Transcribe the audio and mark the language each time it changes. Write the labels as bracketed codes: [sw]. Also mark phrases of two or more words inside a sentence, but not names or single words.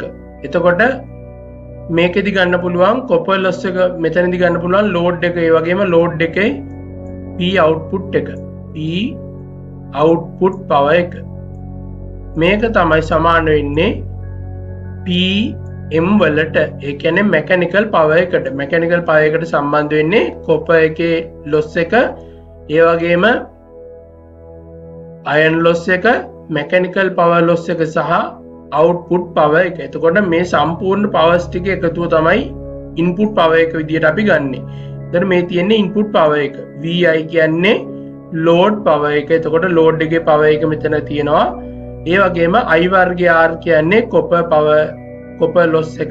[si] එතකොට මේකෙදි ගන්න පුළුවන් [en] copper loss [si] එක මෙතනදි ගන්න පුළුවන් load එක ඒ වගේම load එකේ [en] P output [si] එක. [en] P output power [si] එක. මේක තමයි සමාන වෙන්නේ PM වලට. ඒ කියන්නේ [en] mechanical power [si] එකට. [en] mechanical power [si] එකට සම්බන්ධ වෙන්නේ copper එකේ loss එක, ඒ වගේම [en] iron loss [si] එක, [en] mechanical power loss [si] එක සහ [en] output power [si] එක. එතකොට මේ සම්පූර්ණ powers ටික එකතුව තමයි [en] input power [si] එක විදිහට අපි ගන්නෙ. එතන මේ තියෙන්නේ [en] input power [si] එක. VI කියන්නේ [en] load power [si] එක. එතකොට load එකේ power එක මෙතන තියෙනවා. ඒ වගේම I වර්ගය R කියන්නේ [en] copper loss [si] එක.